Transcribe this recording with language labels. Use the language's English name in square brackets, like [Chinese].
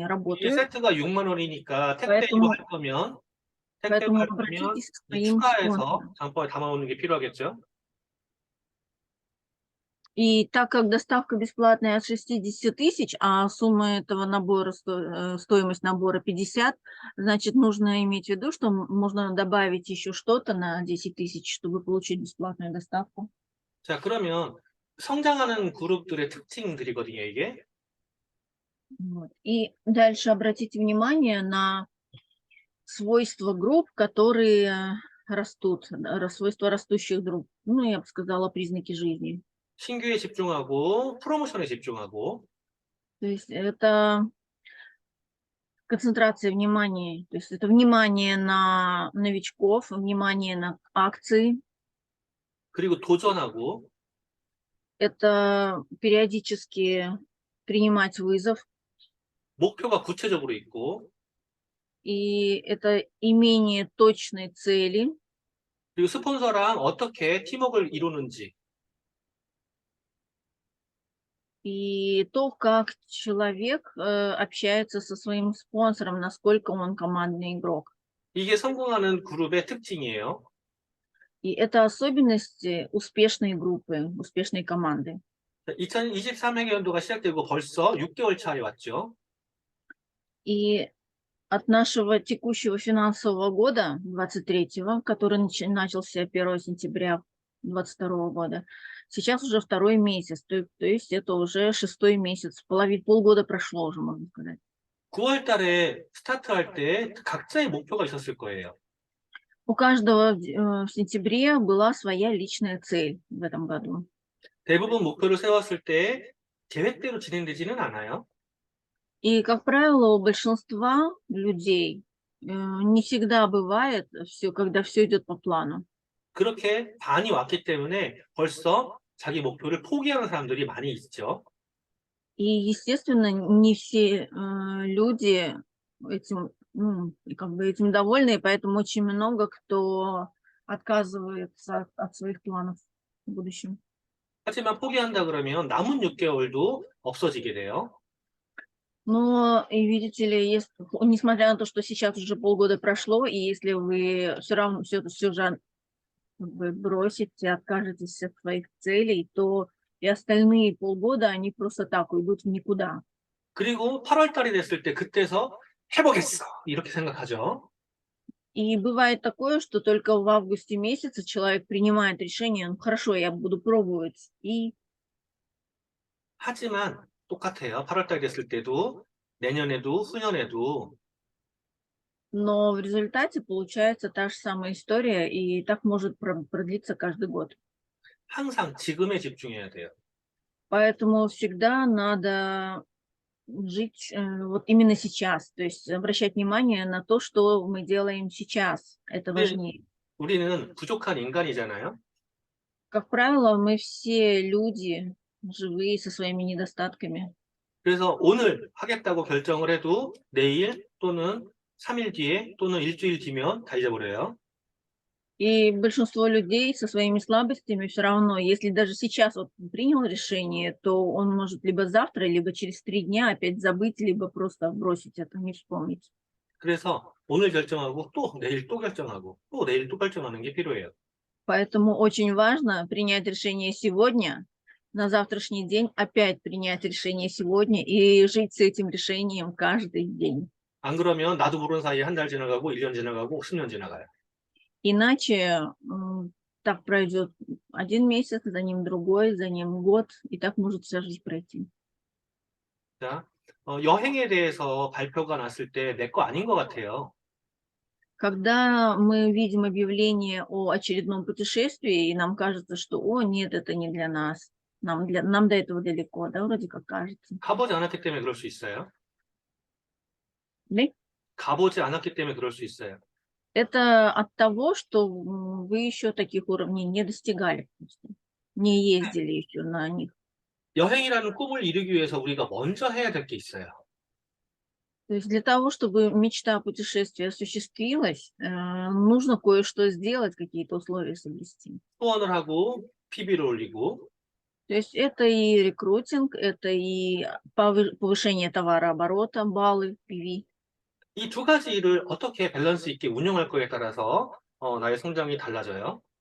[Korean] 이게 [Russian] работают, [Korean] 세트가 6만 원이니까 택배로 [Russian] поэтому, [Korean] 할 거면 택배로 [Russian] поэтому [Korean] 할 거면 [Russian] обратитесь к [Korean] 이제 [Russian] своим [Korean] 추가해서 [Russian] спонсорам. [Korean] 장바구니에 담아오는 게 필요하겠죠. [Russian] И так как доставка бесплатная от 60 тысяч, а сумма этого набора, стоимость набора 50, значит, нужно иметь в виду, что можно добавить еще что-то на 10 тысяч, чтобы получить бесплатную доставку. [Korean] 자, 그러면 성장하는 그룹들의 특징들이거든요, 이게. [Russian] Вот. И дальше обратите внимание на свойства групп, которые растут, свойства растущих групп. Ну, я бы сказала, признаки жизни. [Korean] 신규에 집중하고 프로모션에 집중하고 [Russian] То есть это концентрация внимания, то есть это внимание на новичков, внимание на акции, [Korean] 그리고 도전하고 [Russian] это периодически принимать вызов, [Korean] 목표가 구체적으로 있고 [Russian] и это имение точной цели, [Korean] 그리고 스폰서랑 어떻게 팀워크를 이루는지 [Russian] и то, как человек общается со своим спонсором, насколько он командный игрок. [Korean] 이게 성공하는 그룹의 특징이에요. [Russian] И это особенности успешной группы, успешной команды. [Korean] 2023학년도가 시작되고 벌써 6개월 차에 왔죠. [Russian] И от нашего текущего финансового года, 23-го, который начался 1 сентября 2022 года, сейчас уже 2-й месяц, то есть это уже 6-й месяц, полгода прошло уже, можно сказать. [Korean] 9월 달에 스타트할 때 각자의 목표가 있었을 거예요. [Russian] У каждого в сентябре была своя личная цель в этом году. [Korean] 대부분 목표를 세웠을 때 계획대로 진행되지는 않아요. [Russian] И, как правило, у большинства людей не всегда бывает все, когда все идет по плану. [Korean] 그렇게 반이 왔기 때문에 벌써 자기 목표를 포기하는 사람들이 많이 있죠. [Russian] И, естественно, не все люди этим довольны, и поэтому очень много кто отказывается от своих планов в будущем. [Korean] 하지만 포기한다 그러면 남은 6개월도 없어지게 돼요. [Russian] Но, и видите ли, несмотря на то, что сейчас уже полгода прошло, и если вы все равно все же вы бросите, откажетесь от своих целей, то и остальные полгода, они просто так уйдут в никуда. [Korean] 그리고 8월 달이 됐을 때 그때서 해보겠어 이렇게 생각하죠. [Russian] И бывает такое, что только в августе месяце человек принимает решение, ну хорошо, я буду пробовать. [Korean] 하지만 똑같아요. 8월 달이 됐을 때도 내년에도 후년에도 [Russian] Но в результате получается та же самая история, и так может продлиться каждый год. [Korean] 항상 지금에 집중해야 돼요. [Russian] Поэтому всегда надо жить вот именно сейчас, то есть обращать внимание на то, что мы делаем сейчас. Это [Korean] 우리- [Russian] важнее. [Korean] 우리는 부족한 인간이잖아요. [Russian] Как правило, мы все люди живые со своими недостатками. [Korean] 그래서 오늘 하겠다고 결정을 해도 내일 또는 3일 뒤에 또는 일주일 뒤면 다 잊어버려요. [Russian] И большинство людей со своими слабостями все равно, если даже сейчас вот принял решение, то он может либо завтра, либо через 3 дня опять забыть, либо просто бросить это, не вспомнить. [Korean] 그래서 오늘 결정하고 또 내일 또 결정하고 또 내일 또 결정하는 게 필요해요. [Russian] Поэтому очень важно принять решение сегодня, на завтрашний день опять принять решение сегодня и жить с этим решением каждый день. [Korean] 안 그러면 나도 모르는 사이에 한 달 지나가고 1년 지나가고 10년 지나가요. [Russian] Иначе так пройдет 1 месяц, за ним другой, за ним год, и так может вся жизнь пройти. [Korean] 자, 여행에 대해서 발표가 났을 때 내 거 아닌 것 같아요. [Russian] Когда мы видим объявление о очередном путешествии, и нам кажется, что, о, нет, это не для нас, нам до этого далеко, да, вроде как кажется. [Korean] 가보지 않았기 때문에 그럴 수 있어요. [Russian] Да? [Korean] 가보지 않았기 때문에 그럴 수 있어요. [Russian] Это от того, что вы еще таких уровней не достигали, просто, не ездили еще на них. [Korean] 여행이라는 꿈을 이루기 위해서 우리가 먼저 해야 될 게 있어요. [Russian] То есть для того, чтобы мечта путешествия осуществилась, нужно кое-что сделать, какие-то условия соблюсти. [Korean] 후원을 하고 PB를 올리고 [Russian] То есть это и рекрутинг, это и повышение товарооборота, баллы PV. [Korean] 이 두 가지를 어떻게 밸런스 있게 운영할 거에 따라서 나의 성장이 달라져요.